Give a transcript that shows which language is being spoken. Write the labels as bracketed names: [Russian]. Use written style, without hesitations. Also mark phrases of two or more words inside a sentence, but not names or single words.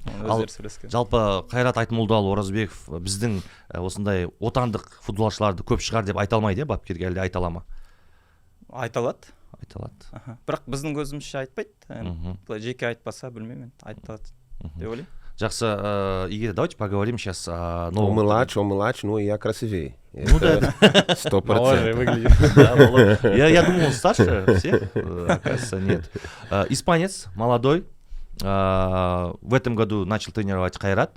[Kazakh] Өздері сөйлескен. Жалпы Қайрат Айтмолдаұлы Оразбеков біздің осындай отандық футболшыларды көп шығар деп айта алмайды, бапкерге әлде айта ала ма? Айта алады. Айта алады. Бірақ біздің көзімізше айтпайды. Жеке айтпаса білмеймін, айта алады деп ойлаймын. Жақсы, [Russian] Игорь, давайте поговорим сейчас о новом. Он младше, ну и я красивее. Ну да. 100%. Выглядит. Я думал, он старше всех, оказывается, нет. Испанец, молодой, в этом году начал тренировать Кайрат.